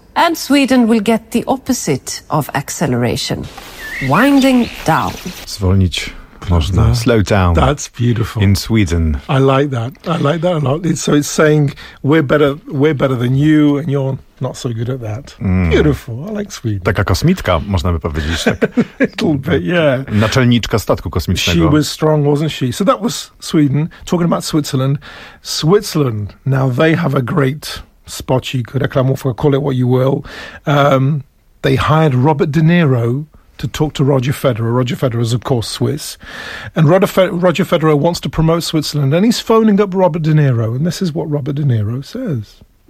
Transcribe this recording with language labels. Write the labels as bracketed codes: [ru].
[en] And Sweden will get the opposite of acceleration, winding down. [pl] Zwolnić można. [en] Slow down. That's beautiful. In Sweden. I like that. I like that a lot. So it's saying we're better than you and you're not so good at that. Mm. Beautiful. I like Sweden. [pl] Taka kosmitka, można by powiedzieć. Tak. [en] Little bit, yeah. [pl] Naczelniczka statku kosmicznego. [en] She was strong, wasn't she? So that was Sweden. Talking about Switzerland. Switzerland, now they have a great spot, you could reklamówka, call it what you will. They hired Robert De Niro to talk to Roger Federer. Roger Federer is, of course, Swiss. And Roger Federer wants to promote Switzerland, and he's phoning up Robert De Niro, and this is what Robert De Niro says.